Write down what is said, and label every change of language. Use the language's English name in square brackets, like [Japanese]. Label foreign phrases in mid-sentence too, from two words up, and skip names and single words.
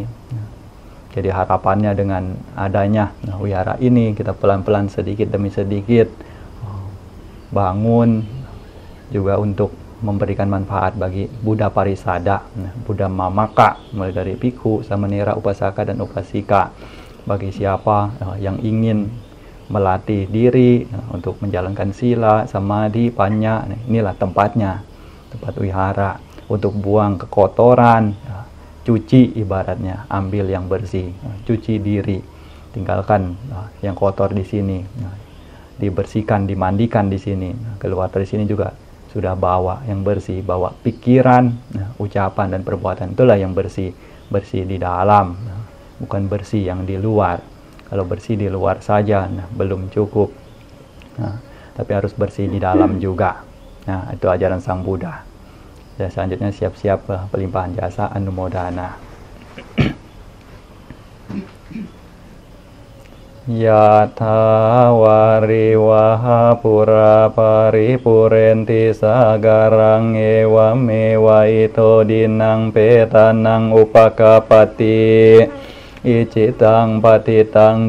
[Indonesian] Jadi harapannya dengan adanya wihara ini, kita pelan-pelan sedikit demi sedikit bangun juga untuk memberikan manfaat bagi Buddha Parisada, Buddha Mamaka, mulai dari Bhikkhu, Samanera, Upasaka, dan Upasika. Bagi siapa yang ingin melatih diri untuk menjalankan sila, samadhi, panya. Inilah tempatnya, tempat wihara. Untuk buang kekotoran, cuci ibaratnya, ambil yang bersih, cuci diri, tinggalkan yang kotor di sini, dibersihkan, dimandikan di sini. Keluar dari sini juga sudah bawa yang bersih, bawa pikiran, ucapan dan perbuatan, itulah yang bersih. Bersih di dalam, bukan bersih yang di luar. Kalau bersih di luar saja belum cukup, tapi harus bersih di dalam juga. Nah, itu ajaran Sang Buddha. Ya, selanjutnya siap-siap pelimpahan jasa anumodana. [Pali] Yatha wariwaha pura paripurenti sagarang ewa mewa ito dinang petanang upakapati icitang patitang